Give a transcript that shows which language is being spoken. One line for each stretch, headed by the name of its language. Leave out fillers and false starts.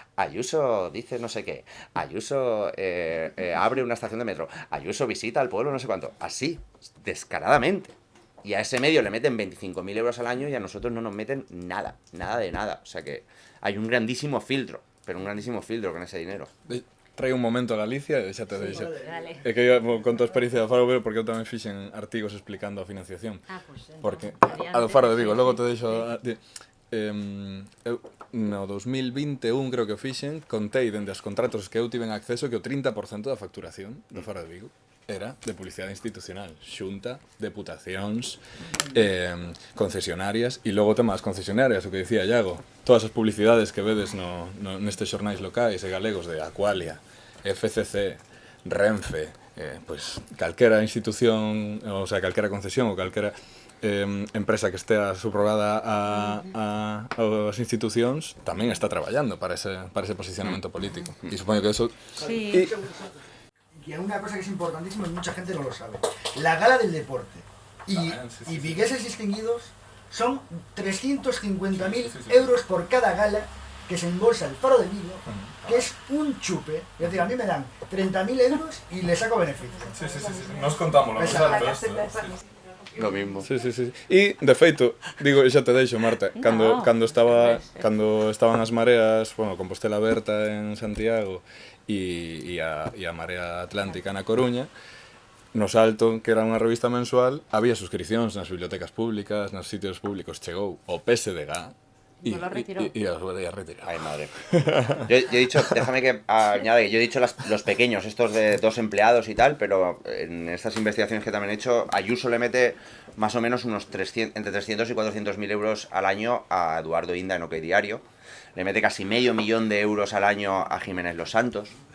Spanish: Ayuso dice no sé qué, Ayuso abre una estación de metro, Ayuso visita al pueblo no sé cuánto, así, descaradamente. Y a ese medio le meten 25.000 euros al año y a nosotros no nos meten nada, nada de nada. O sea que hay un grandísimo filtro, pero un grandísimo filtro con ese dinero.
Galician: Trae un momento a Galicia e xa te deixo.
Spanish: Dale.
Galician: É que eu conto a experiencia do Faro de Vigo porque eu tamén fixen artigos explicando a financiación.
Spanish: Pues,
Galician: Porque adiante. a do Faro de Vigo, logo te deixo eu no 2021 creo que o fixen, contei dende os contratos que eu tiven acceso que o 30% da facturación do Faro de Vigo era de publicidade institucional, xunta, deputacións, concesionarias, e logo temas concesionarias, o que dicía Iago, todas as publicidades que vedes nestes xornais locais e galegos de Aqualia, FCC, Renfe, pois calquera institución, o sea, calquera concesión ou calquera empresa que estea subrogada ás institucións tamén está traballando para ese posicionamento político. E supoño que eso...
Spanish: Sí. Y hay una cosa que es importantísima y mucha gente no lo sabe. La gala del deporte y vigueses distinguidos son 350.000 euros por cada gala que se embolsa el Faro de Vigo, que es un chupe. Es decir, a mí me dan 30.000 euros y le saco beneficio. Sí. Nos contamos los saltos. Lo mismo. Sí.
Galician: E, de feito, digo, xa te deixo, Marta, cando estaban as mareas, bueno, Compostela Aberta en Santiago e a Marea Atlántica na Coruña, no Salto, que era unha revista mensual, había suscripcións nas bibliotecas públicas, nos sitios públicos, chegou o PSDG
Spanish: y os voy a retirar. Ay, madre. Yo he dicho, déjame que añade, yo he dicho los pequeños, estos de 2 empleados y tal, pero en estas investigaciones que también he hecho, Ayuso le mete más o menos entre 300 y 400.000 euros al año a Eduardo Inda en OK Diario. Le mete casi $500.000 euros al año a Jiménez Los Santos.